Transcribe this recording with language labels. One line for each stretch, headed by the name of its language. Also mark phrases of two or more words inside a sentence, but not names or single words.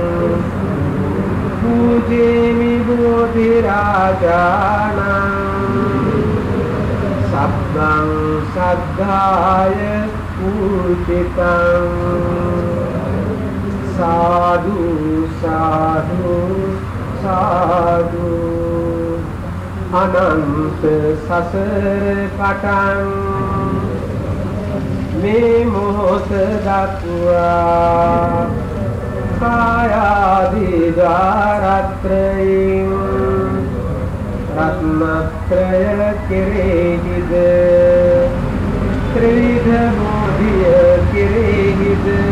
Pali: පූජේමි බෝධි රාජානං සබ්බං සද්ධාය පූජිතං සාදු සාදු සාදු
Sinhala: අනන්ත සසර පටන් මේ මොහොත දක්වා කායාදී ද්වාරත්‍රයෙන් රත්නත්‍රය කෙරෙහිද ත්‍රිවිධ බෝධිය කෙරෙහිද